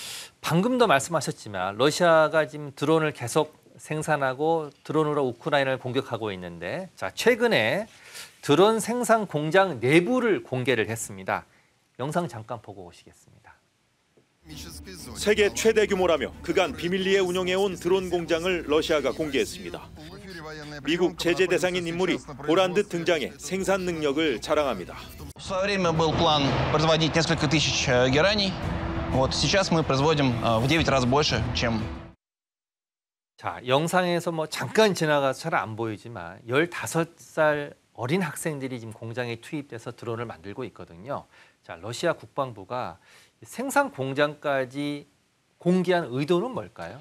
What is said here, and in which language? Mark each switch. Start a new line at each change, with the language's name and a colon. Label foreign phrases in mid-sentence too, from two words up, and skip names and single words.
Korean: 방금도 말씀하셨지만 러시아가 지금 드론을 계속 생산하고 드론으로 우크라이나를 공격하고 있는데 자 최근에 드론 생산 공장 내부를 공개를 했습니다. 영상 잠깐 보고 오시겠습니다. 세계 최대 규모라며 그간 비밀리에 운영해온 드론 공장을 러시아가 공개했습니다. 미국 제재 대상인 인물이 보란 듯 등장해 생산 능력을 자랑합니다.
Russian: В свое время был план производить несколько тысяч гераний. Вот сейчас мы производим в 9 раз больше, чем.
Korean: 자, 영상에서 뭐 잠깐 지나가서 잘 안 보이지만 15살 어린 학생들이 지금 공장에 투입돼서 드론을 만들고 있거든요. 자, 러시아 국방부가 생산 공장까지 공개한 의도는 뭘까요?